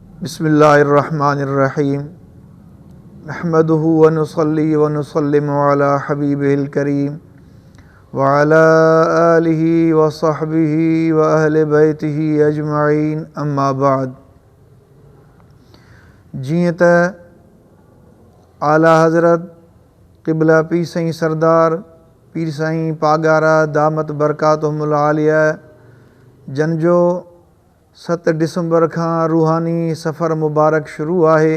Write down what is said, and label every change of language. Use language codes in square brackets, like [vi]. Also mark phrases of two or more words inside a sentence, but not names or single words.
[ar] بسم الله الرحمن الرحيم نحمده ونصلي ونسلم على الحبيب الكريم وعلى آله وصحبه وأهل بيته أجمعين أما بعد. [sd] जीअं त आला हज़रत क़िबला पीर साईं सरदार पीर साईं पागारा [ar] دامت بركاتهم العالية [sd] जन जो 7 डिसंबर खां रूहानी सफ़र मुबारक शुरू आहे।